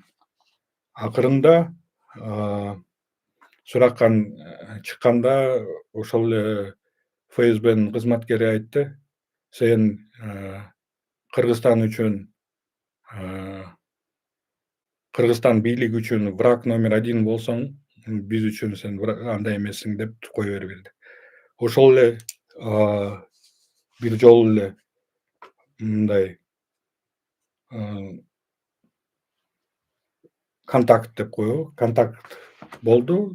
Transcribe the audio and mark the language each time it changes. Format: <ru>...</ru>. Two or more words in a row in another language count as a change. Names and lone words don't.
<ky>Акырында сурактан чыкканда ошол эле ФСБнын кызматкери айтты: "Сен, Кыргызстан үчүн, э, Кыргызстан бийлиги үчүн</ky> <ru>враг номер один</ru> <ky>болсоң, биз үчүн сен андай эмессиң" деп кое берип элди. Ошол эле бир жолу эле мындай контакт деп коебу, контакт болду.</ky>